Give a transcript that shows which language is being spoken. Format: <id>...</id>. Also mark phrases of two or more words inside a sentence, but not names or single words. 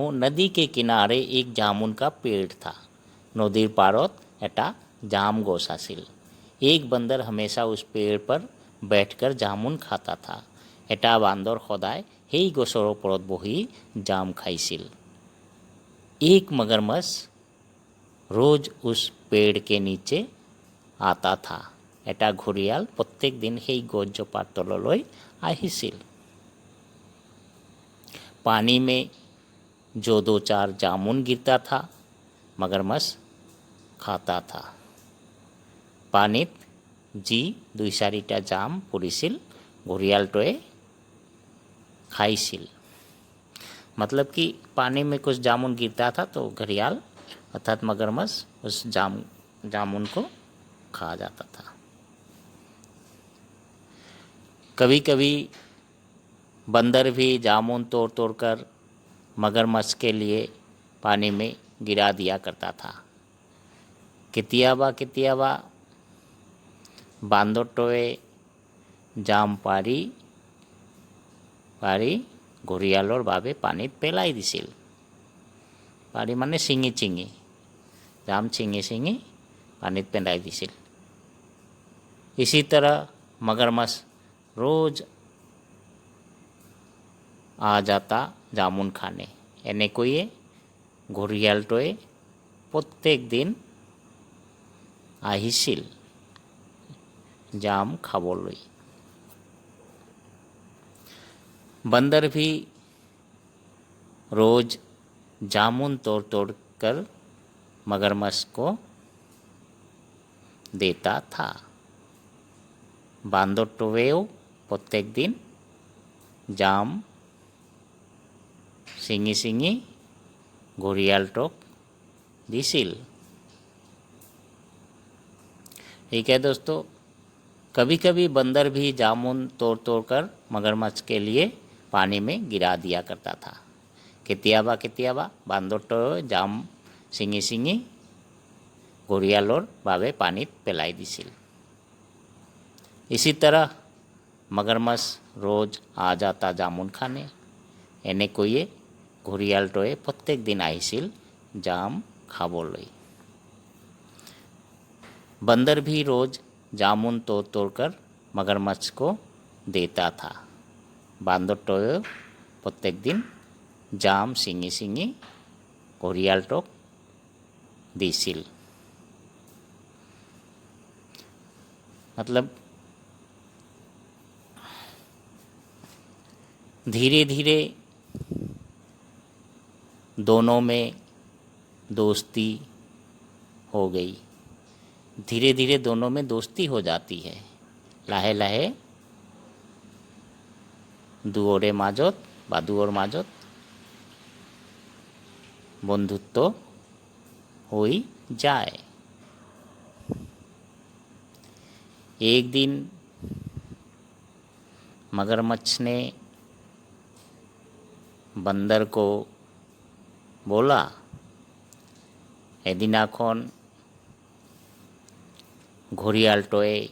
<hi>नदी के किनारे एक जामुन का पेड़ था।</hi> <as>নদীৰ পাৰত এটা জাম গছ আছিল।</as> <hi>एक बंदर हमेशा उस पेड़ पर बैठकर जामुन खाता था।</hi> <as>এটা বান্দৰ সদায় সেই গছৰ ওপৰত বহি জাম খাইছিল।</as> <hi>एक मगरमच्छ रोज उस पेड़ के नीचे आता था।</hi> <as>এটা ঘৰিয়াল প্ৰত্যেক দিন সেই গছজোপাৰ তললৈ আহিছিল।</as> <hi>पानी में जो 2-4 जामुन गिरता था मगरमच्छ खाता था।</hi> <as>পানীত যি 2-4টা জাম পৰিছিল ঘৰিয়ালটোৱে खाइसिल।</as> <hi>मतलब कि पानी में कुछ जामुन गिरता था तो घड़ियाल अर्थात मगरमच्छ उस जामुन को खा जाता था। कभी कभी बंदर भी जामुन तोड़ तोड़ कर मगरमच्छ के लिए पानी में गिरा दिया करता था।</hi> <as>কেতিয়াবা বান্দৰটোৱে জাম পাৰি ঘৰিয়ালৰ বাবে পানীত পেলাই দিছিল। পাৰি মানে ছিঙি জাম ছিঙি পানীত পেলাই দিছিল।</as> <hi>इसी तरह मगरमच्छ रोज आ जाता जामुन खाने।</hi> <as>এনেকৈয়ে ঘৰিয়ালটোৱে প্ৰত্যেক দিন আহিছিল জাম খাবলৈ।</as> <hi>बंदर भी रोज जामुन तोड़ तोड़ कर मगरमच्छ को देता था।</hi> <as>বান্দৰটোৱেও প্ৰত্যেক দিন জাম ছিঙি ঘৰিয়ালটোক দিছিল।</as> <hi>ठीक है दोस्तों, कभी कभी बंदर भी जामुन तोड़ तोड़ कर मगरमच्छ के लिए पानी में गिरा दिया करता था।</hi> <as>কেতিয়াবা বান্দৰটোৱে জাম ছিঙি ঘৰিয়ালৰ বাবে পানীত পেলাই দিছিল।</as> <hi>इसी तरह मगरमच्छ रोज आ जाता जामुन खाने।</hi> <as>এনেকৈয়ে ঘৰিয়ালটোৱে প্ৰত্যেক দিন আহিছিল জাম খাবলৈ।</as> <hi>बंदर भी रोज जामुन तोड़ तोड़ कर मगरमच्छ को देता था।</hi> <as>বান্দৰটোৱে প্ৰত্যেক দিন জাম ছিঙি ঘৰিয়ালটোক দিছিল।</as> <hi>मतलब धीरे धीरे दोनों में दोस्ती हो गई। धीरे धीरे दोनों में दोस्ती हो जाती है।</hi> <as>লাহে লাহে দুয়োরে মাজত বা দুয়োর মাজত বন্ধুত্ব</as> <hi>हो जाए। एक दिन मगरमच्छ ने बंदर को बोला,</hi> <as>এদিনাখন ঘড়িয়ালটোয়ে</as>